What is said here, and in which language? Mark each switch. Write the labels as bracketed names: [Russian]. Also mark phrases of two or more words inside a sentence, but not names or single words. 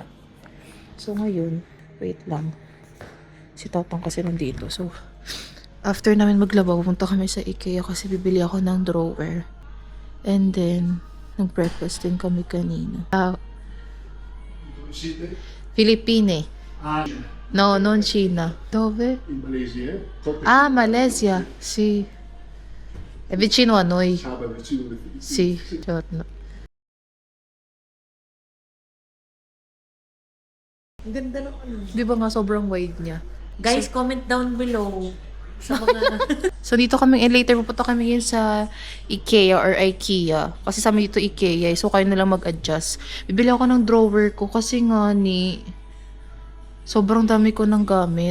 [Filipino] So, ngayon, wait lang. Si Tatang kasi nandito. So, after namin maglaba, pupunta kami sa IKEA kasi bibili ako ng drawer. [English] And then, [Filipino] nag-breakfast din kami kanina. [Italian] Philippine. No, non China. Dove? In Malaysia. Malaysia. Sì. È vicino a noi. Vicino alle Filippine. Sì, certo. [Filipino] Ang ganda ng ano. Di ba nga sobrang wide niya? [English] Guys, comment down below [Filipino] sa mga... So, dito kami, later pupunta kami yun sa IKEA or IKEA. Kasi sa amin dito IKEA, so kayo na lang mag-adjust. Bibili ako ng drawer ko kasi nga sobrang dami ko ng gamit.